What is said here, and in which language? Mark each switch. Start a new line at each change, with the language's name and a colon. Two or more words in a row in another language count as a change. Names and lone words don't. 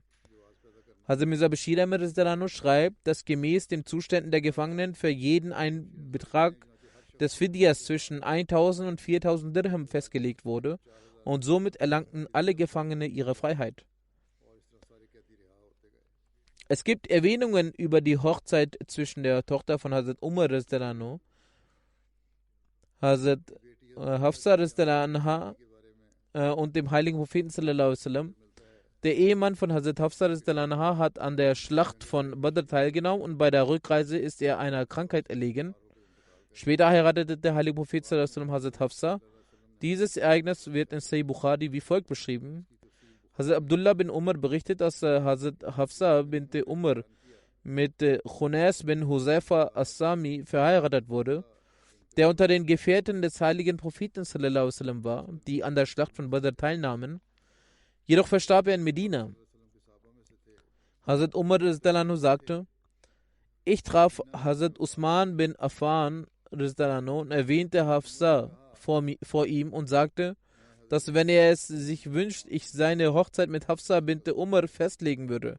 German: Hazrat Mirza Bashir Ahmed schreibt, dass gemäß den Zuständen der Gefangenen für jeden ein Betrag des Fidyas zwischen 1000 und 4000 Dirham festgelegt wurde und somit erlangten alle Gefangene ihre Freiheit. Es gibt Erwähnungen über die Hochzeit zwischen der Tochter von Hazrat Umar Hazrat Hafsa und dem heiligen Propheten
Arabic: صلى الله عليه وسلم.
German: Der Ehemann von Hazrat Hafsa hat an der Schlacht von Badr teilgenommen und bei der Rückreise ist er einer Krankheit erlegen. Später heiratete der heilige Prophet
Arabic: صلى الله عليه وسلم
German: Hazrat Hafsa. Dieses Ereignis wird in Sahih Bukhari wie folgt beschrieben. Hazrat Abdullah bin Umar berichtet, dass Hazrat Hafsa bint Umar mit Khunais bin Huzaifa As-Sami verheiratet wurde, der unter den Gefährten des heiligen Propheten
Arabic: صلى الله عليه وسلم
German: war, die an der Schlacht von Badr teilnahmen. Jedoch verstarb er in Medina. Hazrat Umar sagte, ich traf Hazrat Usman bin Affan und erwähnte Hafsa vor ihm und sagte, dass wenn er es sich wünscht, ich seine Hochzeit mit Hafsa bint Umar festlegen würde.